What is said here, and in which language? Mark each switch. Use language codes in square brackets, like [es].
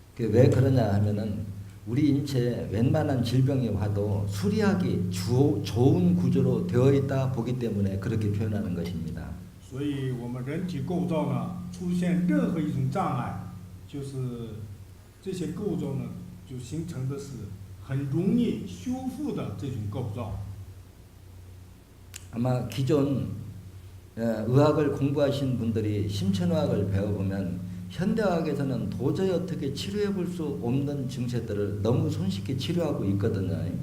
[ko] 왜 그러냐 하면은 우리 인체에 웬만한 질병이 와도 수리하기 좋은 구조로 되어 있다 보기 때문에 그렇게 표현하는 것입니다. [zh] 所以我们人体构造呢，出现任何一种障碍，就是这些构造呢，就形成的是很容易修复的这种构造。 [ko] 아마 기존 의학을 공부하신 분들이 심천의학을 배워보면 현대의학에서는 도저히 어떻게 치료해 볼 수 없는 증세들을 너무 손쉽게 치료하고 있거든요.